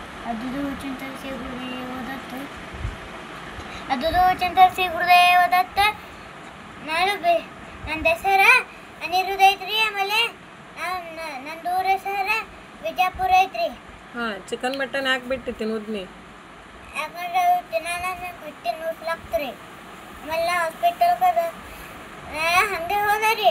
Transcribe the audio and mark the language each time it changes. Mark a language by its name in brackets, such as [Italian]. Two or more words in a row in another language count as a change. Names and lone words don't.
[Marathi] अदुदो चिंतन श्री गुरुदेव दत्त. अदुदो चिंतन श्री गुरुदेव दत्त. [Kannada] ನನ್ನ ಹೆಸರ ಅನಿರುದ್ಧ ಐತ್ರಿ. ಆಮೇಲೆ ನಂದೂರ ಹೆಸರ ವಿಜಯಪುರ ಐತ್ರಿ. [English] chicken mutton [Kannada] ಯಾಕೆ ಬಿಟ್ಟು ತಿನ್ನೋದ್ನಿ? ಯಾಕಂದ್ರೆ ತಿನ್ನಾನ ಹೊಟ್ಟೆ ನುಸ್ಲಾಗ್ತರಿ. ಆಮೇಲೆ ಹಾಸ್ಪಿಟಲ್ಗೆ ಹಂಗೆ ಹೋದ್ರಿ.